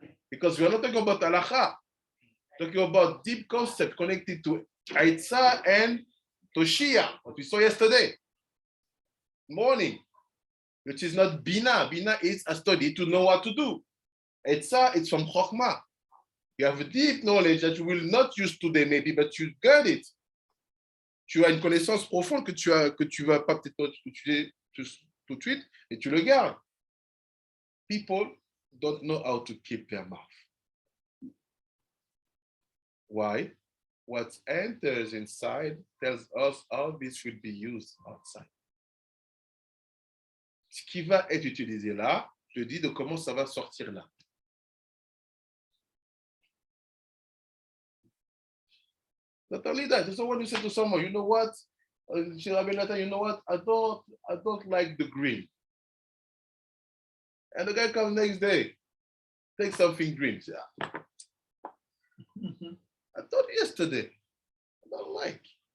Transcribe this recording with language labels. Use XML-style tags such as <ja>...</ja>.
<en>Because we are not talking about halacha, talking about deep concept connected to Aitzah and Toshia, what we saw yesterday morning, which is not Bina. Bina is a study to know what to do. Aitzah, it's from Chokhmah. You have a deep knowledge that you will not use today, maybe, but you get it.</en> <fr>Tu as une connaissance profonde que tu vas pas peut-être utiliser tout de suite, et tu le gardes.</fr> <en>People don't know how to keep their mouth. Why? What enters inside tells us how this will be used outside.</en> <fr>Ce qui va être utilisé là, te dit de comment ça va sortir là.</fr> <en>Not only that, so when you say to someone, you know what, you know what, I don't like the green. And the guy comes next day, take something green. Say, I thought yesterday, I don't like.</en>